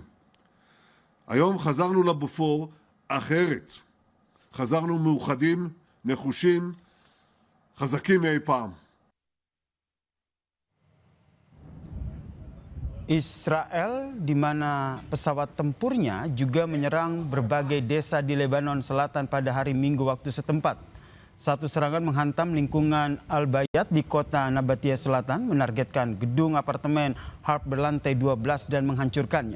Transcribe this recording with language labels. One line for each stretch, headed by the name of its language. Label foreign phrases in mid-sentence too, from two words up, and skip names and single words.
Hebrew: היום חזרנו לבופור אחרת. חזרנו מאוחדים, נחושים, חזקים מאי פעם.
Indonesian: Israel, di mana pesawat tempurnya juga menyerang berbagai desa di Lebanon Selatan pada hari Minggu waktu setempat. Satu serangan menghantam lingkungan Al-Bayat di kota Nabatiyeh Selatan, menargetkan gedung apartemen Harp berlantai 12 dan menghancurkannya.